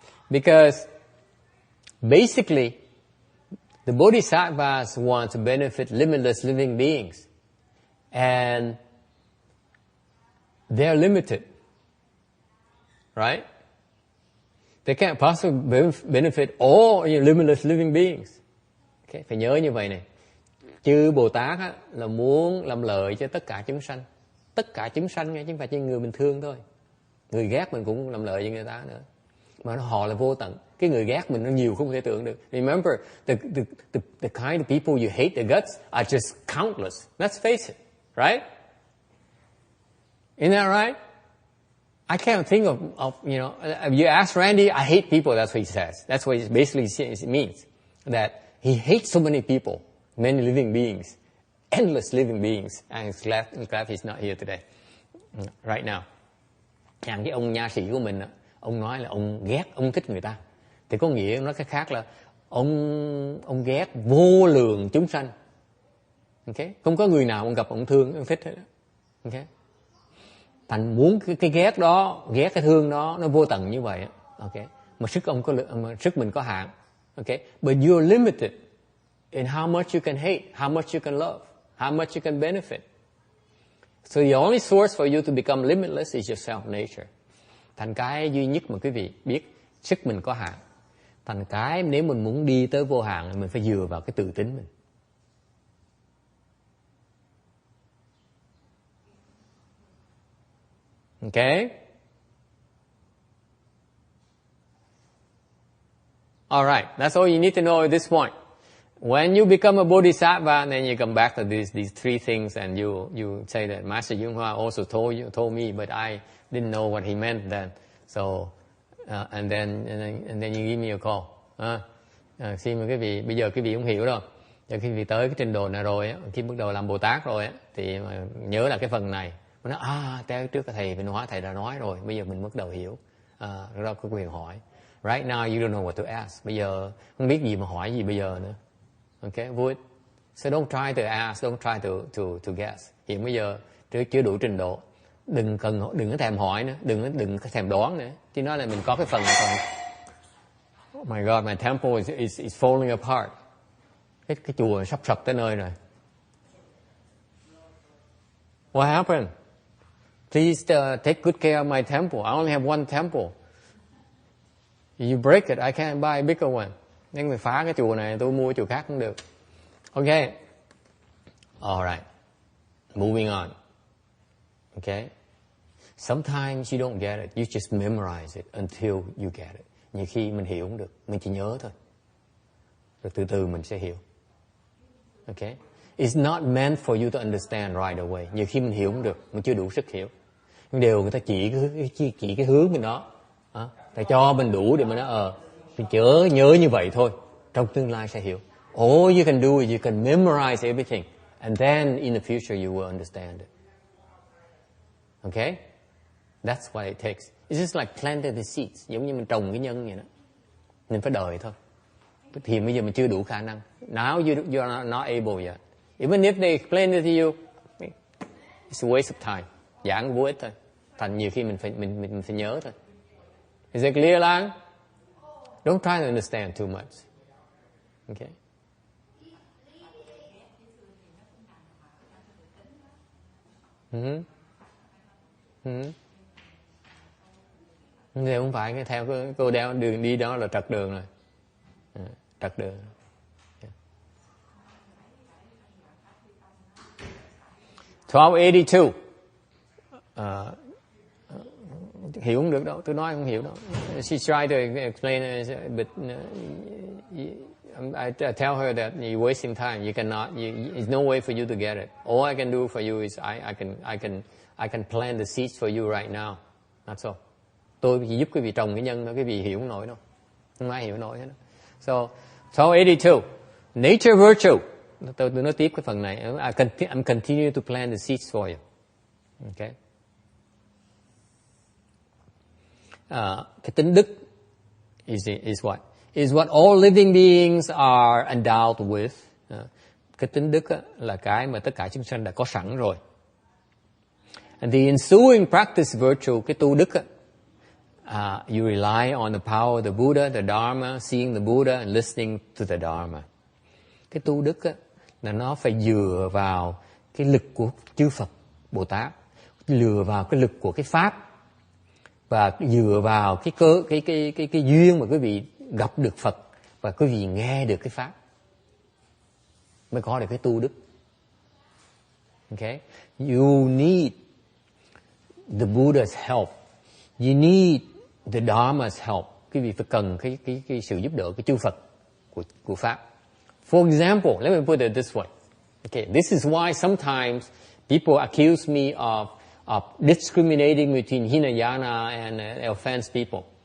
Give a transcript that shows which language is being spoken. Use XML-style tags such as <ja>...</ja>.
<en>Because basically, the bodhisattvas want to benefit limitless living beings. And they're limited. Right? They can't possibly benefit all limitless living beings.</en> <vi>Okay? Phải nhớ như vậy này. Chư Bồ Tát á, là muốn làm lợi cho tất cả chúng sanh. Tất cả chúng sanh nghe, chứ không phải chỉ người bình thường thôi. Người ghét mình cũng làm lợi cho người ta nữa. Mà họ là vô tận. Cái người ghét mình nó nhiều không thể tưởng được.</vi> <en>Remember, the kind of people you hate the guts are just countless. Let's face it, right? Isn't that right? I can't think of if you ask Randy, I hate people, that's what he says. That's what it basically means. That he hates so many people, many living beings, endless living beings. I'm glad he's not here today, right now.</en> <vi>Cái ông nha sĩ của mình, ông nói là ông ghét, ông thích người ta. Thì có nghĩa nói cái khác là ông ghét vô lượng chúng sanh. Okay? Không có người nào ông gặp ông thương, ông thích hết. Okay? Thành muốn cái ghét đó, ghét cái thương đó, nó vô tận như vậy. Okay? Mà sức mình có hạn. Okay?</vi> <en>But you're limited in how much you can hate, how much you can love, how much you can benefit. So the only source for you to become limitless is your self-nature.</en> <vi>Thành cái duy nhất mà quý vị biết, sức mình có hạn. Thành cái nếu mình muốn đi tới vô hạn, mình phải dựa vào cái tự tính mình.</vi> <en>Okay? All right, that's all you need to know at this point. When you become a bodhisattva, then you come back to these three things, and you say that Master Yung Hoa also told me, but I didn't know what he meant then. So, and then you give me a call.</en> <vi>Khi mà bây giờ quý vị không hiểu đâu. Giờ khi quý vị tới cái trình độ này rồi, khi bắt đầu làm Bồ Tát rồi, thì nhớ là cái phần này. Mình nói, trước cái thầy Vinh Hóa thầy đã nói rồi, bây giờ mình bắt đầu hiểu. Đó có quyền hỏi.</vi> <en>Right now you don't know what to ask.</en> <vi>Bây giờ không biết gì mà hỏi gì bây giờ nữa. Okay, vui.</vi> <en>So don't try to ask, don't try to guess.</en> <vi>Hiện bây giờ chưa đủ trình độ. Đừng có thèm hỏi nữa, đừng có thèm đoán nữa. Chứ nói là mình có cái phần này.</vi> <en>Oh my God, my temple is falling apart.</en> <vi>Cái chùa sắp sập tới nơi rồi.</vi> <en>What happened? Please take good care of my temple. I only have one temple. You break it, I can't buy a bigger one.</en> <vi>Nếu người phá cái chùa này, tôi mua chùa khác cũng được.</vi> <en>Okay. All right. Moving on. Okay. Sometimes you don't get it. You just memorize it until you get it.</en> <vi>Nhiều khi mình hiểu không được, mình chỉ nhớ thôi. Rồi từ từ mình sẽ hiểu. Okay.</vi> <en>It's not meant for you to understand right away.</en> <vi>Nhiều khi mình hiểu không được, mình chưa đủ sức hiểu. Nhưng đều người ta chỉ cái hướng mình đó. Thầy cho mình đủ để mà nói mình nhớ như vậy thôi. Trong tương lai sẽ hiểu.</vi> <en>All you can do is you can memorize everything. And then in the future you will understand it. Okay? That's what it takes. It's just like planting the seeds.</en> <vi>Giống như mình trồng cái nhân vậy đó. Mình phải đợi thôi. Thì bây giờ mình chưa đủ khả năng.</vi> <en>Now you are not able yet. Even if they explain it to you, it's a waste of time.</en> <vi>Giảng vô ích thôi. Thành nhiều khi mình phải nhớ thôi.</vi> <en>Is it clear, Lang? Don't try to understand too much. Okay?</en> <vi>Nếu không phải theo cô đeo đường đi đó là trật đường rồi. Trật đường. Yeah. 1282. Hiểu không được đâu, tôi nói không hiểu đâu.</vi> <en>She tried to explain it, but I tell her that you're wasting time. You cannot. There's no way for you to get it. All I can do for you is I can plant the seeds for you right now. That's all.</en> <vi>Tôi chỉ giúp quý vị trồng cái nhân đó, quý vị hiểu không nổi đâu. Không ai hiểu nổi hết.</vi> <en>So 1282, nature virtue.</en> <vi>Tôi nói tiếp cái phần này.</vi> <en>I'm continue to plant the seeds for you. Okay.</en> <vi>Cái tính đức</vi> <en>is what? Is what all living beings are endowed with.</en> <vi>Cái tính đức là cái mà tất cả chúng sanh đã có sẵn rồi.</vi> <en>And the ensuing practice virtue,</en> <vi>cái tu đức,</vi> <en>you rely on the power of the Buddha, the Dharma, seeing the Buddha and listening to the Dharma.</en> <vi>Cái tu đức là nó phải dựa vào cái lực của chư Phật, Bồ Tát, dựa vào cái lực của cái Pháp, Và dựa vào cái duyên mà quý vị gặp được Phật và quý vị nghe được cái pháp mới có được cái tu đức. Okay?</vi> <en>You need the Buddha's help. You need the Dharma's help.</en> <vi>Quý vị phải cần cái sự giúp đỡ, cái chư Phật của pháp.</vi> <en>For example, let me put it this way. Okay, this is why sometimes people accuse me of discriminating between Hinayana and offense people.</en>